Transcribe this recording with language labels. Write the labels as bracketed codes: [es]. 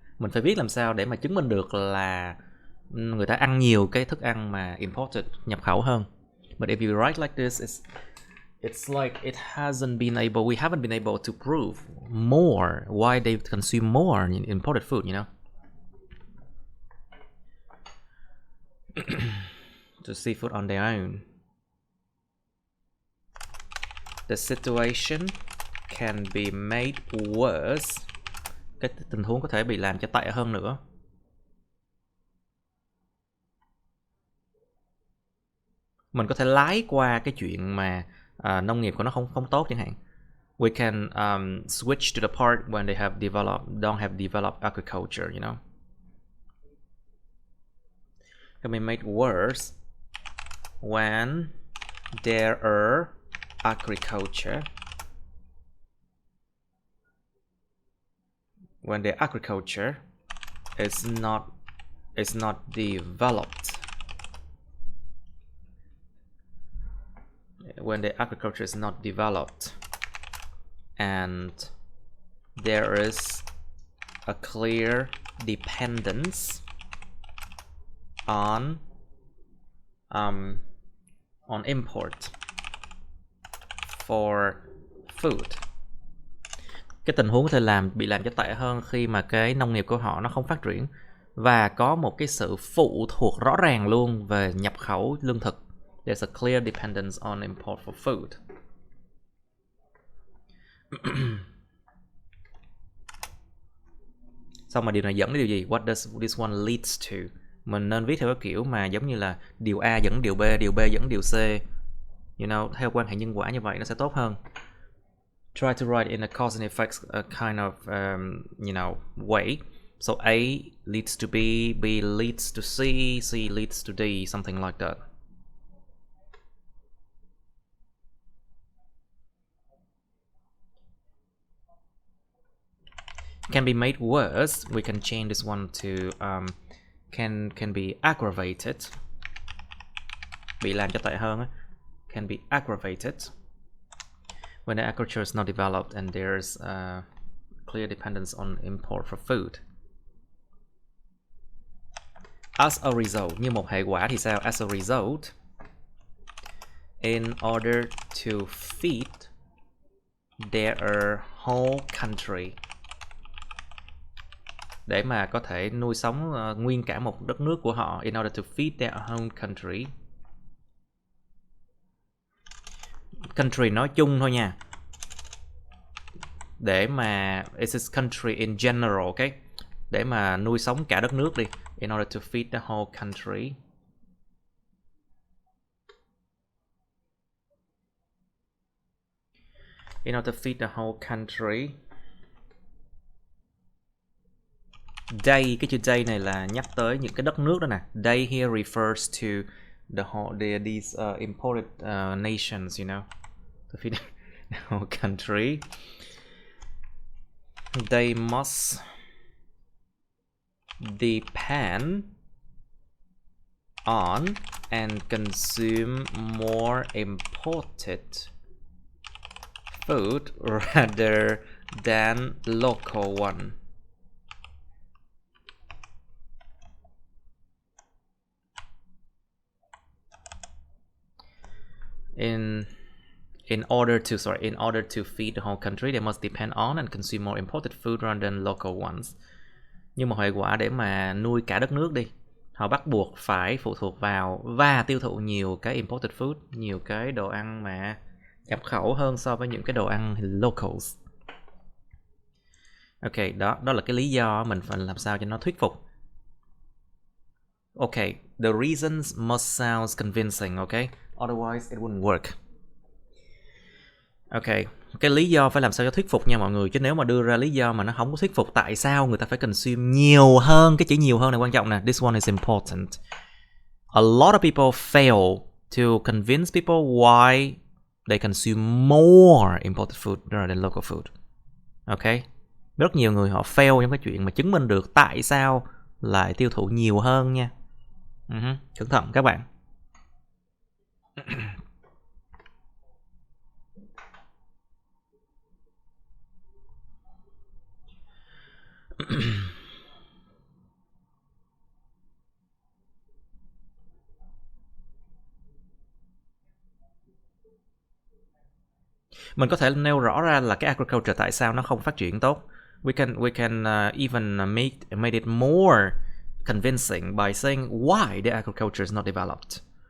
[vi] Mình phải biết làm sao để mà chứng minh được là người ta ăn nhiều cái thức ăn mà imported, nhập khẩu hơn. [en] But if you write like this, it's like we haven't been able to prove more why they consume more imported food, you know. To seafood on their own. The situation can be made worse. [vi] Cái tình huống có thể bị làm cho tệ hơn nữa. Mình có thể lái qua cái chuyện mà nông nghiệp của nó không tốt chẳng hạn. [en] We can switch to the part when they don't have developed agriculture, you know. Can be made worse when there are agriculture. When the agriculture is not developed. When the agriculture is not developed and there is a clear dependence on import for food. cái tình huống có thể bị làm cho tệ hơn khi mà cái nông nghiệp của họ nó không phát triển và có một cái sự phụ thuộc rõ ràng luôn về nhập khẩu lương thực. There's a clear dependence on import for food. [vi] Xong mà điều này dẫn đến điều gì? [en] What does this one leads to? [vi] Mình nên viết theo cái kiểu mà giống như là điều A dẫn điều B dẫn điều C. [en] You know, [vi] theo quan hệ nhân quả như vậy nó sẽ tốt hơn. [en] Try to write in a cause and effects kind of way. So A leads to B, B leads to C, C leads to D, something like that. Can be made worse. We can change this one to can be aggravated. [vi] Bị làm cho tệ hơn. [en] Can be aggravated when the agriculture is not developed and there's a clear dependence on import for food. As a result, [vi] như một hệ quả thì sao? [en] As a result, in order to feed their whole country, [vi] để mà có thể nuôi sống nguyên cả một đất nước của họ, [en] in order to feed their whole country. [vi] Country nói chung thôi nha. Để mà [en] it's a country in general, okay? [vi] Để mà nuôi sống cả đất nước đi. [en] In order to feed the whole country. In order to feed the whole country. [vi] They, cái chữ they này là nhắc tới những cái đất nước đó nè. [en] They here refers to these imported nations, you know, to feed the whole country. They must depend on and consume more imported food rather than local one. In order to feed the whole country, they must depend on and consume more imported food rather than local ones. [vi] Như một hệ quả để mà nuôi cả đất nước đi, họ bắt buộc phải phụ thuộc vào và tiêu thụ nhiều cái imported food, nhiều cái đồ ăn mà nhập khẩu hơn so với những cái đồ ăn locals. Ok, đó là cái lý do mình phải làm sao cho nó thuyết phục. [en] Ok, the reasons must sound convincing, okay? Otherwise it wouldn't work. [vi] Ok, cái lý do phải làm sao cho thuyết phục nha mọi người. Chứ nếu mà đưa ra lý do mà nó không có thuyết phục tại sao người ta phải consume nhiều hơn, cái chữ nhiều hơn này quan trọng nè. [en] This one is important. A lot of people fail to convince people why they consume more imported food rather than local food. [vi] Ok, rất nhiều người họ fail trong cái chuyện mà chứng minh được tại sao lại tiêu thụ nhiều hơn nha. Cẩn thận các bạn. Mình có thể nêu rõ ra là cái agriculture tại sao nó không phát triển tốt. [en] We can even made it more convincing by saying why the agriculture is not developed.